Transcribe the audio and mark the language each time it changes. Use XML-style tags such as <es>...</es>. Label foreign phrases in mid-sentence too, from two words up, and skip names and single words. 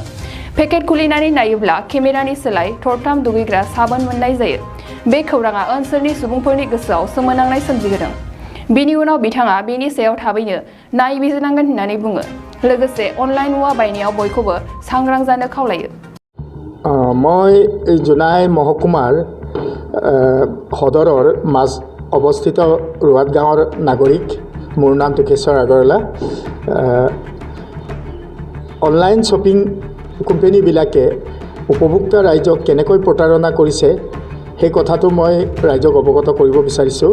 <brx>पेकेट खुलिनानै नायोब्ला केमेरानि सोलाय थरथाम दुगैग्रा साबोन मोननाय जायो। बे खौराङा ओनसोलनि सुबुंफोरनि गोसोआव सोमोनांनाय सोमजिहोदों। बिनि उनाव बिथाङा बेनि सायाव थाबैनो नायबिजिरनांगोन होननानै बुङो। लोगोसे अनलाइन मुवा बायनायाव बयखौबो सांग्रां जानो खावलायो।</brx> <as>মই জোনাই মহকুমাৰ সদৰৰ মাজ অৱস্থিত ৰোৱাত গাঁৱৰ নাগৰিক। মোৰ নাম টুকেশ্বৰ আগৰৱালা। অনলাইন শ্বপিং কোম্পানীবিলাকে উপভোক্তা ৰাইজক কেনেকৈ প্ৰতাৰণা কৰিছে সেই কথাটো মই ৰাইজক অৱগত কৰিব বিচাৰিছোঁ।</as>